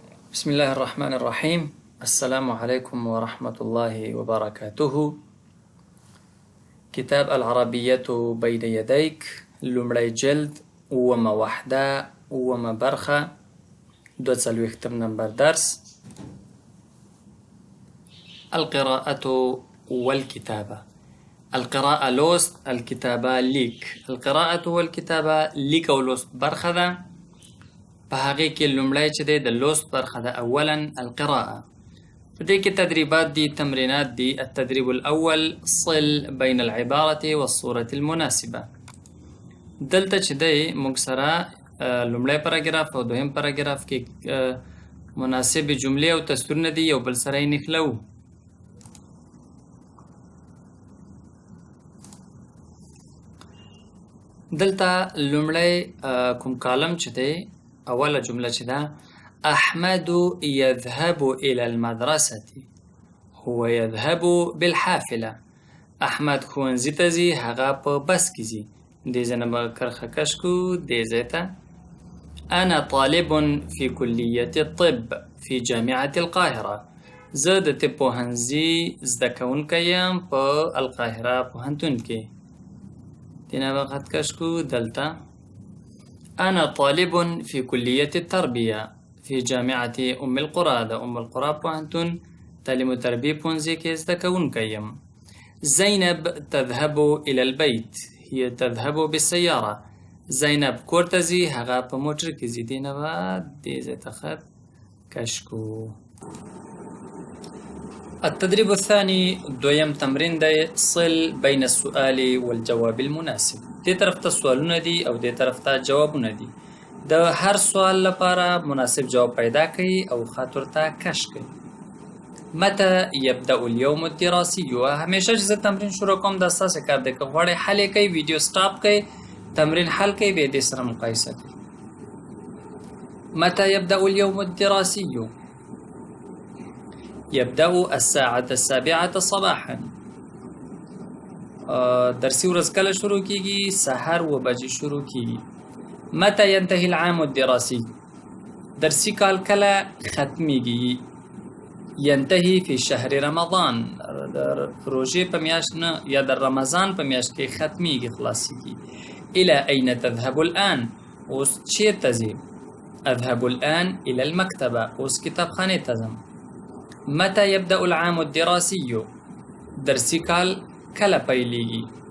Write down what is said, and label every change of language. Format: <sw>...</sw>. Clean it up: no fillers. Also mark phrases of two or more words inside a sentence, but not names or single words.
<ar>بسم الله الرحمن الرحيم. السلام عليكم ورحمة الله وبركاته. كتاب العربية بين يديك،</ar> <ps>لومړی جلد، اوومه وحده، اوومه برخه، 42 نمبر درس.</ps> <ar>القراءة والكتابة.</ar> <ps>القراءة لوست، الكتابة لیک.</ps> <ar>القراءة والكتابة</ar> <ps>لیک او لوست برخه ده. په هغې کې لومړی چې دی د لوست برخه ده.</ps> <ar>اولا القراءة.</ar> <ps>په دې کې تدریبات دي، تمرینات دي.</ps> <ar>التدریب الاول صل بین العبارة والصورة المناسبة.</ar> <ps>دلته چې دی موږ سره لومړی پاراګراف او دویم پاراګراف کې مناسب جملې او تصویرونه دي، یو بل سره یې نښلوو. دلته لومړی کوم کالم چې دی، اوله جمله چې ده،</ps> <ar>احمد يذهب الى المدرسة، هو يذهب بالحافلة.</ar> <ps>احمد ښوونځي ته ځي، هغه په بس کې ځي. دې ځای نه به کرښه کش کړو، دې ځای ته.</ps> <ar>انا طالب في كلية الطب في جامعة القاهرة.</ar> <ps>زه د طب پوهنځي زده کوونکی یم په القاهره پوهنتون کې. دې نه به خط کش کړو، دلته</ps> <ar>أنا طالب في كلية التربية في جامعة أم القرى.</ar> <ps>د أم القرى پوهنتون تعلیم و تربیه پوهنځي کې زده کوونکی یم.</ps> <ar>زینب تذهب إلى البيت، هي تذهب بالسيارة.</ar> <ps>زینب کور ته ځي، هغه په موټر کې ځي. دې نه به دې ځای ته خط کش کړو.</ps> <ar>التدريب الثاني،</ar> <ps>دویم تمرین دی،</ps> <ar>صل بین السؤال والجواب المناسب.</ar> <ps>دې طرف ته سوالونه دي او دې طرف ته جوابونه دي. د هر سوال لپاره مناسب جواب پیدا کړئ او خط ورته کش کړئ.</ps> <ar>متى يبدأ اليوم الدراسي؟</ar> <ps>همیشه چې زه تمرین شروع کوم دا ستاسې کار دی. که غواړئ حل یې کوئ، ویډیو سټاپ کړئ، تمرین حل کړئ، بیا دې سره مقایسه کړئ.</ps> <ar>متى يبدأ اليوم الدراسي؟ يبدأ الساعة 7 صباحا.</ar> <ps>درسي ورځ کله شروع کیږي؟ سحر 9 بجې شروع کیږي.</ps> <ar>متى ينتهي العام الدراسي؟</ar> <ps>درسي کال کله ختمیږي؟</ps> <ar>ينتهي في شهر رمضان.</ar> <ps>د روژې په میاشت نه یا د رمضان په میاشت کې ختمیږي، خلاصیږي.</ps> <ar>الى اين تذهب الآن؟</ar> <ps>اوس چیرته ځې؟</ps> <ar>اذهب الآن الى المكتبة.</ar> <ps>اوس کتابخانې ته ځم.</ps> <ar>متى يبدأ العام الدراسي؟</ar> <ps>درسي کال کله پیلیږي؟</ps>